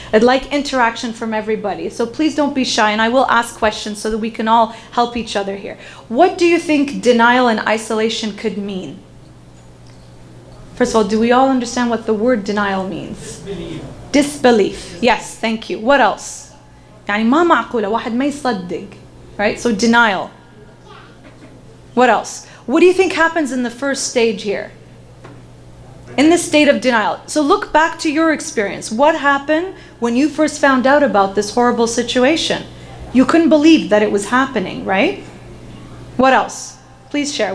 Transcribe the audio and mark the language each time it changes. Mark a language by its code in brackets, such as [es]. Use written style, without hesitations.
[en] I'd like interaction from everybody. So please don't be shy, and I will ask questions so that we can all help each other here. What do you think denial and isolation could mean? First of all, do we all understand what the word denial means? Disbelief. Disbelief. Yes, thank you. What else? [ar] يعني ما معقولة واحد ما يصدق. [en] Right? So denial. What else? What do you think happens in the first stage here? In this state of denial. So look back to your experience. What happened when you first found out about this horrible situation? You couldn't believe that it was happening, right? What else? Please share.